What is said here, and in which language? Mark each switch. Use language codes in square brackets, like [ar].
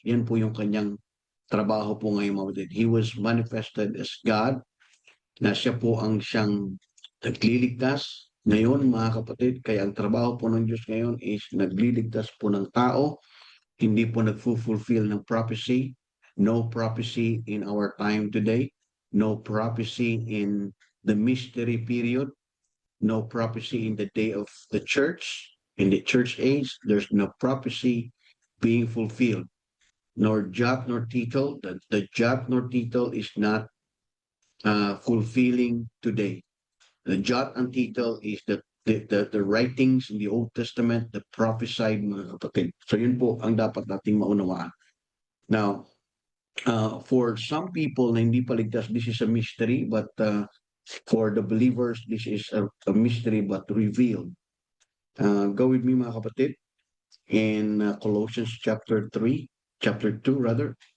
[tl] Yan po yung kanyang trabaho po ngayon mga kapatid. [en] He was manifested as God, [tl] na siya po ang siyang nagliligtas. Ngayon mga kapatid, kaya ang trabaho po ng Diyos ngayon is nagliligtas po ng tao, hindi po nagfulfill ng prophecy. [en] No prophecy in our time today. No prophecy in the mystery period. No prophecy in the day of the church. In the church age, there's no prophecy being fulfilled. Nor jot nor tittle. The jot nor tittle is not fulfilling today. The jot and tittle is the writings in the Old Testament, the prophesied [tl] mga kapatid. So yun po ang dapat nating maunawaan. [en] Now, for some people [tl] na hindi paligtas, [en] this is a mystery, but for the believers, this is a mystery but revealed. Go with me [tl] mga kapatid [en] in Colossians chapter 2 rather.